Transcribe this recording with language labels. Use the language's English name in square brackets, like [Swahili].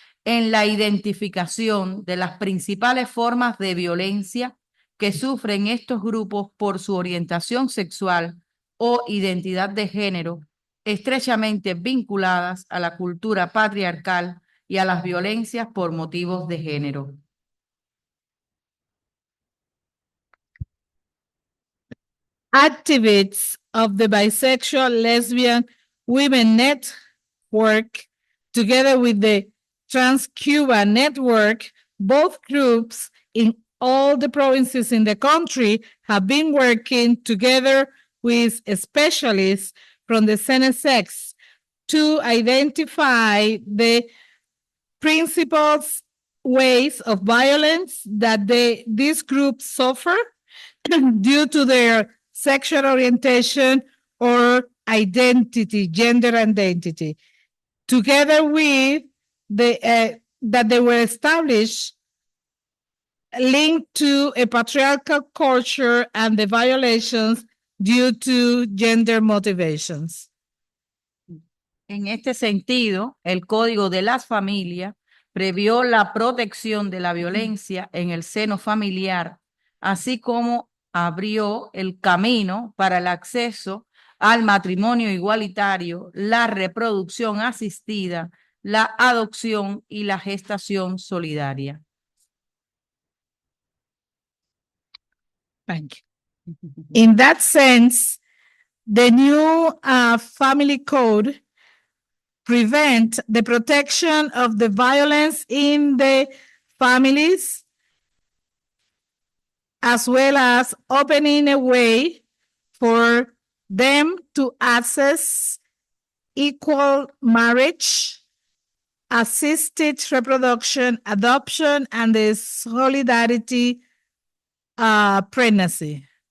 [Spanish] en la identificación de las principales formas de violencia que sufren estos grupos por su orientación sexual o identidad de género, estrechamente vinculadas a la cultura patriarcal y a las violencias por motivos de género. [English] Activists of the Bisexual Lesbian Women Network, together with the Trans Cuba Network, both groups in all the provinces in the country have been working together with specialists from the CNSX to identify the principles, ways of violence that these groups suffer due to their sexual orientation or identity, gender identity, together with that they were established linked to a patriarchal culture and the violations due to gender motivations. [Spanish] En este sentido, el Código de las Familias previó la protección de la violencia en el seno familiar, así como abrió el camino para el acceso al matrimonio igualitario, la reproducción asistida, la adopción y la gestación solidaria. [English] Thank you. In that sense, the new family code prevent the protection of the violence in the families, as well as opening a way for them to access equal marriage, assisted reproduction, adoption, and the solidarity pregnancy.